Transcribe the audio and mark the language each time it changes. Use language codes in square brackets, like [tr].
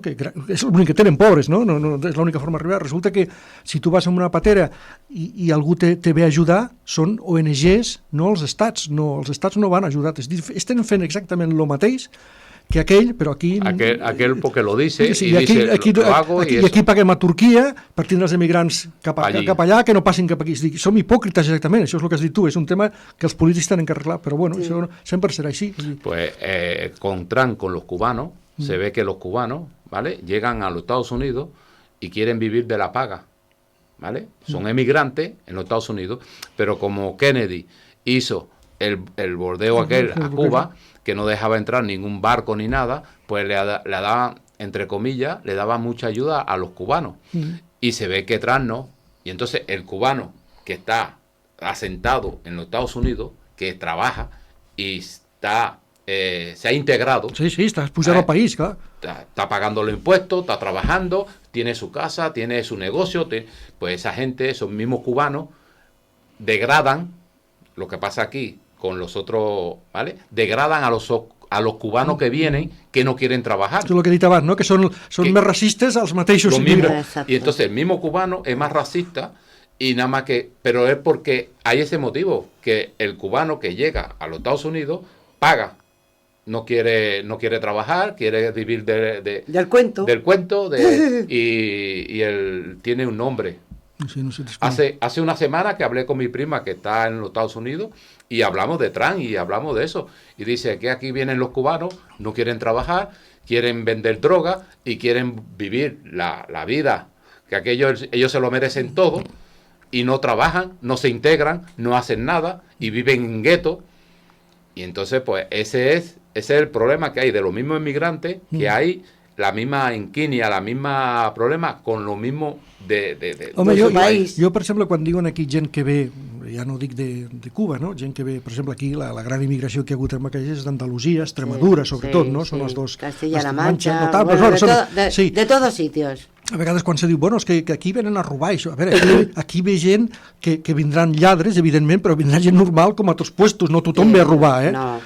[ca] Que és l'únic que tenen, pobres, no? No és l'única forma d'arribar. Resulta que si tu vas amb una patera i algú te ve a ajudar, són ONGs, no els estats. No, els estats no van ajudar. Estan fent exactament el mateix que aquell, però aquí... [es] Aquel porque lo dice, sí, y dice, lo hago y eso. [ca] I aquí paguem a Turquia per tindre els emigrants cap allà, que no passin cap aquí. Som hipòcrites exactament, això és el que has dit tu, és un tema que els polítics [es] tenen que [ca] arreglar, però bueno, això sempre serà així. [es] Pues con Trump, con los cubanos, se ve que los cubanos, ¿vale?, llegan a los Estados Unidos y quieren vivir de la paga, ¿vale? Son emigrantes en los Estados Unidos, pero como Kennedy hizo el bordeo aquel a Cuba, que no dejaba entrar ningún barco ni nada, pues le daban, entre comillas, le daba mucha ayuda a los cubanos. Y se ve que Trump no. Y entonces el cubano que está asentado en los Estados Unidos, que trabaja y está se ha integrado. [ca] Sí, estás pujant al país, clar. [es] Está pagando los impuestos, está trabajando, tiene su casa, tiene su negocio, pues esa gente, esos mismos cubanos, degradan, lo que pasa aquí con los otros, ¿vale?, degradan a los cubanos que vienen, que no quieren trabajar. Esto es lo que [ca] he dit abans, ¿no?, que son més racistes als mateixos immigrants. [es] Y entonces el mismo cubano es más racista, y nada más que, pero es porque hay ese motivo, que el cubano que llega a los Estados Unidos paga, no quiere trabajar, quiere vivir del cuento. Y él tiene un nombre. No sé, hace una semana que hablé con mi prima que está en los Estados Unidos y hablamos de Trump y hablamos de eso. Y dice que aquí vienen los cubanos, no quieren trabajar, quieren vender droga y quieren vivir la vida, que ellos se lo merecen todo y no trabajan, no se integran, no hacen nada y viven en guetos. Y entonces, pues, ese es el problema que hay de los mismos inmigrantes, que hay la misma inquinia, la misma problema con lo mismo de [ca] Home, jo, per exemple, quan diuen aquí gent que ve, ja no dic de Cuba, no?, gent que ve, per exemple, aquí, la gran immigració que hi ha hagut en aquelles és d'Andalusia, Extremadura, sobretot, no? Són les dos... [es] Castilla-La Mancha, de todos sitios. [ca] A vegades quan se diu, bueno, és que aquí venen a robar això. A veure, aquí ve gent que vindran lladres, evidentment, però vindrà gent normal com a tots puestos, no tothom ve a robar, eh? No.